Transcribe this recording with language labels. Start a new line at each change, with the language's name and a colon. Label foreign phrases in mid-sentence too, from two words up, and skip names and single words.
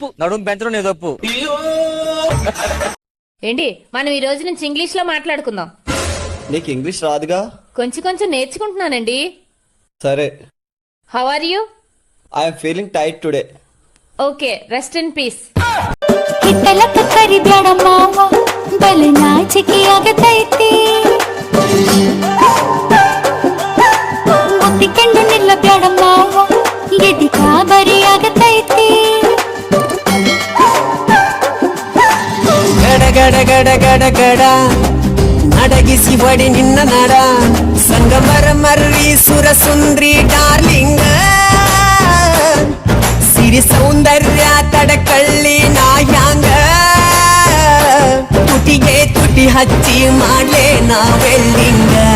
Telugu: నడుము పెంచడం నీ తప్పు. ఏంటి మనం ఈ రోజు నుంచి ఇంగ్లీష్ లో మాట్లాడుకుందాం. నీకు ఇంగ్లీష్ రాదుగా? కొంచెం కొంచెం నేర్చుకుంటున్నానండి. సరే.
English: How are you? I'm feeling tight today. Okay, rest in peace.
Kannada: ಹಿತ್ತಲಕ್ಕ ಕರಿಬ್ಯಾಡ ಮಾವ, ಬಲೆ ನಾಚಿಕೆ ಆಗತೈತಿ. ಮುತ್ತಿಕೊಂಡು ನಿಲ್ಲಬ್ಯಾಡ ಮಾವ, ಎದಿ ಕಾಬರಿ ಆಗತೈತಿ. ಗಡ ಗಡ ಗಡ ಗಡ ಗಡ ಅಡಗಿಸಿ ಬಡಿ ನಿನ್ನ ನಡ, ಸಂಗಮರ ಮರ್ರಿ ಸುರ ಸುಂದ್ರಿ ಡಾರ್ಲಿಂಗ್, ಸಿರಿ ಸೌಂದರ್ಯ ತಡಕಳ್ಳಿ ನಾಯಾಂಗ, ತುಟಿಗೆ ತುಟಿ ಹಚ್ಚಿ ಮಾಡ್ಲೆ ನಾ ವೆಲ್ಡಿಂಗ.